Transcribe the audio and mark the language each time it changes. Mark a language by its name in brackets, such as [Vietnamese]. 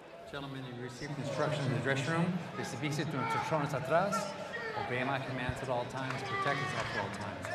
[English] Gentlemen, you received instructions in the dressing room. [Spanish] Recibiste tus instrucciones atrás. [English] Obey my commands at all times. Protect yourself at all times.